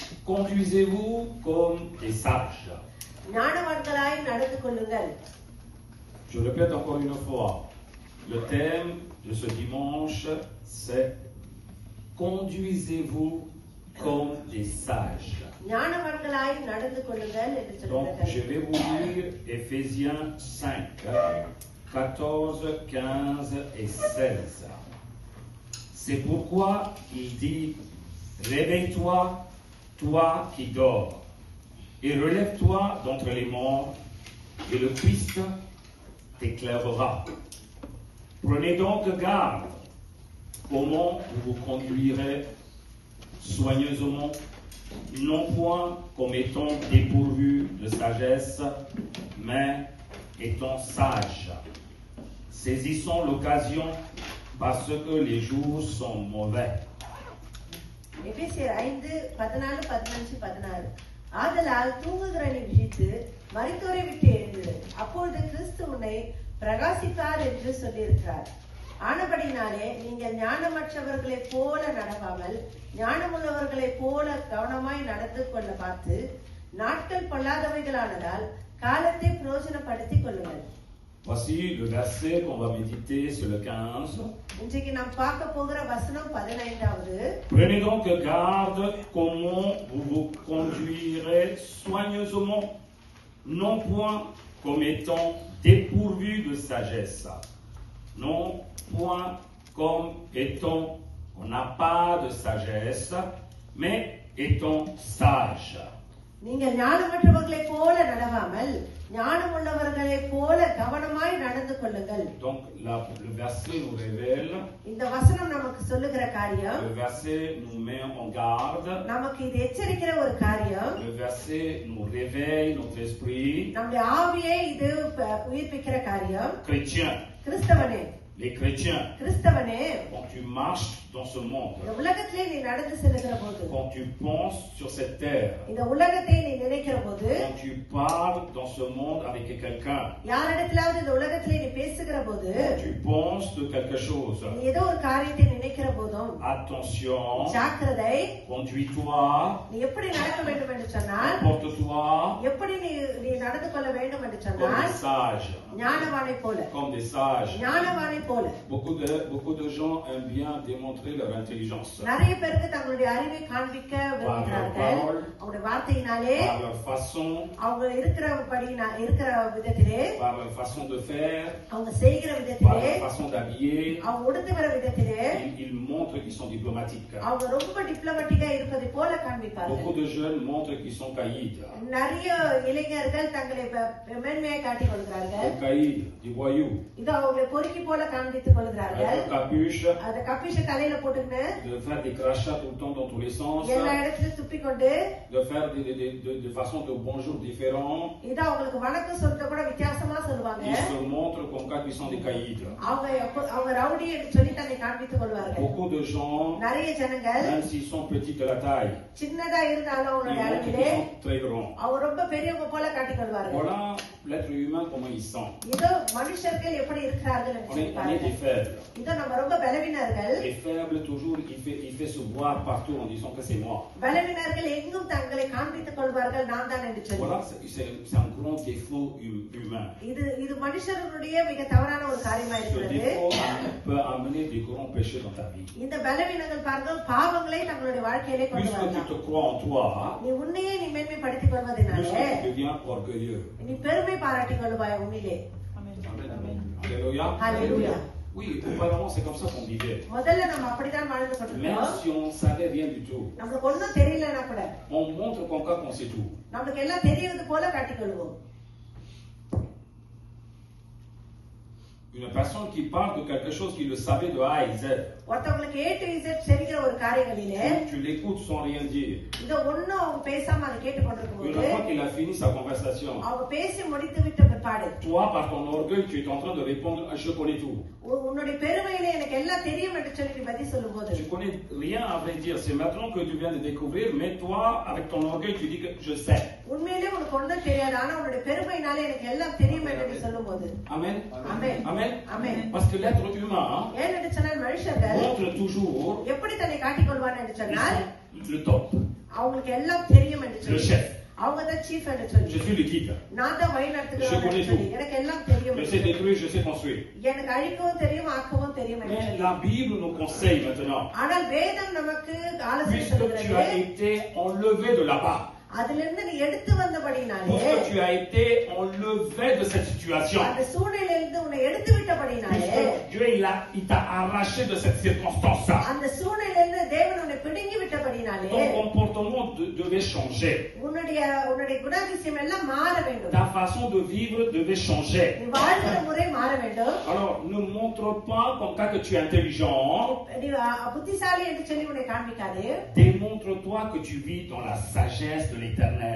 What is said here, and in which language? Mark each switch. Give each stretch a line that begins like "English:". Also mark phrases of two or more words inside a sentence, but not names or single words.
French: conduisez-vous comme des sages.
Tamil: ஞானவான்களாய் நடந்து கொள்ளுங்கள்.
French: Je répète encore une fois, le thème de ce dimanche, c'est conduisez-vous comme des sages.
Tamil: ஞானவான்களாய் நடந்து கொள்ளுங்கள் என்று
French: Donc,
Tamil: சொல்கிறார்.
French: je vais vous lire Éphésiens 5, 14, 15 et 16. C'est pourquoi il dit, réveille-toi, toi qui dors, et relève-toi d'entre les morts, et le Christ t'éclairera. Prenez donc garde comment vous vous conduirez soigneusement, non point comme étant dépourvus de sagesse, mais étant sages. Saisissons l'occasion parce que les jours sont mauvais.
Tamil: எபேசியர் 5, 14, 15, 16. ஆதலால் தூங்குகிற நீ விழித்து மரித்தோரை விட்டு எழுந்திரு, அப்பொழுது கிறிஸ்து உன்னை பிரகாசிப்பார் என்று சொல்லியிருக்கிறார். ஆனபடினாலே நீங்கள் ஞானமற்றவர்களைப் போல நடவாமல் ஞானமுள்ளவர்களைப் போல கவனமாய் நடந்து கொள்ள பார்த்து, நாட்கள் பொல்லாதவைகளானதால் காலத்தை பிரயோஜனப்படுத்திக் கொள்ளுங்கள்.
French: Voici le verset qu'on va méditer sur le 15.
Tamil: இன்றைக்கு நாம் பார்க்க போகிற வசனம் 15வது.
French: Prenez donc garde comment vous vous conduirez soigneusement, non point comme étant dépourvus de sagesse, non point comme étant on n'a pas de sagesse, mais étant sage.
Tamil: நீங்கள் ஞானமற்றவர்களைப் போல நடவாமல் ஞானமுள்ளவர்களைப் போல கவனமாய் நடந்து கொள்ளுங்கள்.
French: Donc le verset nous révèle,
Tamil: இந்த வசனம் நமக்கு சொல்லுகிற காரியம்,
French: le verset nous met en garde,
Tamil: நமக்கு இது எச்சரிக்கிற ஒரு காரியம்,
French: le verset nous réveille notre esprit.
Tamil: நம்முடைய ஆவியை இது உயிர்ப்பிக்கிற காரியம்.
French: Chrétien,
Tamil: கிறிஸ்தவனே,
French: les chrétiens,
Tamil: கிறிஸ்தவனே,
French: quand tu marches dans ce monde,
Tamil: இந்த உலகத்திலே நீ நடந்து செல்லுகிற போது,
French: quand tu penses sur cette terre,
Tamil: இந்த உலகத்தை நீ நினைக்கிற போது,
French: quand tu parles dans ce monde avec quelqu'un,
Tamil: யாரிடத்திலாவது இந்த உலகத்திலே நீ பேசுகிற போது,
French: quand tu penses de quelque chose,
Tamil: நீ ஏதோ ஒரு காரியத்தை நினைக்கிற போதும்,
French: attention,
Tamil: ஜாக்கிரதை,
French: conduis-toi,
Tamil: நீ எப்படி நடக்க வேண்டும் என்று சொன்னால்,
French: porte-toi
Tamil: எப்படி நீ நடந்து கொள்ள வேண்டும் என்று
French: comme
Tamil: சொன்னால்,
French: des sages,
Tamil: ஞானவானை போல,
French: comme des sages.
Tamil: ஞானவானை போல.
French: Beaucoup de gens aiment bien démontrer leur intelligence
Tamil: நிறைய பேருக்கு தங்களுடைய அறிவை காண்பிக்க விரும்புகிறார்கள். அவங்களுடைய வார்த்தையினாலே,
French: par leur façon,
Tamil: அவங்க இருக்கிறபடி இருக்கிற விதத்திலே,
French: par leur façon de faire,
Tamil: அவங்க செய்கிற
French: par
Tamil: விதத்திலே,
French: leur façon d'habiller.
Tamil: அவங்க உடுத்துகிற விதத்திலே,
French: Ils montrent qu'ils sont diplomatiques.
Tamil: அவங்க ரொம்ப டிப்ளமேட்டிக்கா இருப்பதை போல காண்பிப்பார்கள்.
French: Beaucoup de jeunes montrent qu'ils sont caïds.
Tamil: நிறைய இளைஞர்கள் தங்களை மேன்மையை காட்டிக் கொள்கிறார்கள்.
French: Des caïds, des voyous.
Tamil: இது அவங்களை பொறுக்கி போல காண்பித்துக் கொள்கிறார்கள்.
French: Avec leur capuche,
Tamil: அந்த கப்பிஷ தலையில போட்டுக்கிட்டு
French: de faire des crachats tout le temps dans tous les sens,
Tamil: எல்லா இடத்துலயும் துப்பிக்கொண்டு,
French: de faire des façons de bonjour différents.
Tamil: இது அவங்களுக்கு வணக்கம் சொல்றத கூட வித்தியாசமா சொல்லுவாங்க.
French: Ils se montrent comme quand ils sont des caïds.
Tamil: அவங்க ரவுடி என்று சொல்லி தன்னை காண்பித்துக் கொள்வார்கள்.
French: Beaucoup de gens,
Tamil: நிறைய ஜனங்கள்
French: même s'ils sont petits de la taille,
Tamil: சின்னதா இருந்தாலும்
French: ils
Tamil: அவங்களுடைய
French: montrent
Tamil: அளவிலே
French: qu'ils sont très grands.
Tamil: அவங்க ரொம்ப பெரியவங்க போல காட்டிக் கொள்வார்கள்.
French: Voilà l'être humain, comment il sent.
Tamil: இதோ மனுஷர்கள் எப்படி இருக்கிறார்கள் என்று
French: On est des
Tamil: சொல்லுவார்கள்.
French: faibles.
Tamil: இதோ நம்ம ரொம்ப பலவீனர்கள்.
French: Les faibles, toujours, il fait se voir partout en disant que c'est moi.
Tamil: பலவீனர்கள் எங்கும் தங்களை காண்பித்துக் கொள்வார்கள், நான் தான் என்று சொல்லி.
French: Voilà, c'est un grand défaut humain.
Tamil: இது மனுஷர்களுடைய மிக தவறான ஒரு காரியமா
French: Ce
Tamil: இருக்கிறது.
French: défaut peut amener des grands péchés dans ta vie.
Tamil: இந்த பலவீனங்கள் பாருங்கள், பாவங்களை நம்மளுடைய வாழ்க்கையிலே கொண்டு
French: Puisque tu
Tamil: வரலாம்.
French: te crois en toi,
Tamil: நீ உன்னையே நீ மேன்மைப்படுத்திக் கொள்வதனாலே
French: puisque tu deviens orgueilleux.
Tamil: நீ பெருமை பாராட்டிக் கொள்வாய் உன்னிலே.
French: Alléluia. Alléluia. Oui, auparavant, c'est comme ça qu'on vivait.
Tamil: முதல்ல நம்ம அப்படிதான் வாழ்ந்து
French: Même
Tamil: கொண்டிருந்தோம்.
French: si on ne savait rien du tout,
Tamil: நமக்கு ஒண்ணும் தெரியலன்னா கூட
French: on montre qu'on sait tout.
Tamil: நமக்கு எல்லாம் தெரியுது போல காட்டிக் கொள்வோம்.
French: Une personne qui parle de quelque chose qu'il le savait de A à Z,
Tamil: ஒருத்தவங்களுக்கு
English: A to Z
Tamil: தெரிகிற ஒரு காரியங்களிலே
French: tu l'écoutes sans rien dire.
Tamil: இத ஒண்ணும் அவங்க பேசாம அதை கேட்டு
French: Une
Tamil: கொண்டிருக்கும்போது,
French: fois qu'il a fini sa conversation,
Tamil: அவங்க பேசி முடித்து விட்ட பிற்பாடு,
French: toi, par ton orgueil, tu es en train de répondre « je connais tout ».
Tamil: உன்னுடைய பெருமையில எனக்கு எல்லாம் தெரியும் என்று சொல்லி நீ பதில் சொல்லும் போது,
French: Tu connais rien à vrai dire, c'est maintenant que tu viens de découvrir, mais toi, avec ton orgueil, tu dis que je sais.
Tamil: உண்மையிலே உனக்கு ஒண்ணும் தெரியாது, ஆனா உன்னுடைய பெருமையினால எனக்கு எல்லாம் தெரியும் என்று நீ சொல்லும் போது.
French: Amen. Amen. Amen. Amen. Parce que l'être humain
Tamil: ஏன் என்று சொன்னால் மனுஷர்கள்
French: montre toujours
Tamil: எப்படி தன்னை காட்டிக் கொள்வார் என்று சொன்னால்,
French: le top.
Tamil: அவங்களுக்கு எல்லாம் தெரியும் என்று
French: le
Tamil: சொல்லி
French: chef.
Tamil: அவங்க தான் சீஃப் என்று சொல்லி
French: Je suis le guide.
Tamil: நான் தான் வழி
French: Je
Tamil: நடத்துகிறேன்
French: connais
Tamil: சொல்லி
French: tout.
Tamil: எனக்கு எல்லாம் தெரியும்
French: Je sais détruire, je sais construire.
Tamil: எனக்கு அழிக்கவும் தெரியும் ஆக்கவும் தெரியும் என்று
French: Mais
Tamil: சொல்லி
French: la Bible nous conseille maintenant,
Tamil: ஆனால் வேதம் நமக்கு ஆலோசனை
French: puisque tu
Tamil: சொல்கிறது
French: as été enlevé de là-bas,
Tamil: அதிலிருந்து நீ எடுத்து வந்தபடினாலே
French: puisque tu as été enlevé de cette situation,
Tamil: அந்த சூழ்நிலையிலிருந்து உன்னை எடுத்து விட்டபடினாலே
French: puisque Dieu il t'a arraché de cette circonstance,
Tamil: அந்த சூழ்நிலையிலிருந்து தேவன் உன்னை பிடுங்கி விட்டபடினாலே
French: ton comportement devait changer.
Tamil: உன்னுடைய குணாதிசயம் எல்லாம் மாற வேண்டும்
French: Ta façon de vivre devait changer.
Tamil: நீ வாழ்கிற முறை மாற வேண்டும்
French: Alors, ne montre pas comme ça que tu es intelligent.
Tamil: நீ புத்திசாலி என்று சொல்லி உன்னை காண்பிக்காதே
French: Démontre-toi que tu vis dans la sagesse de l'Éternel.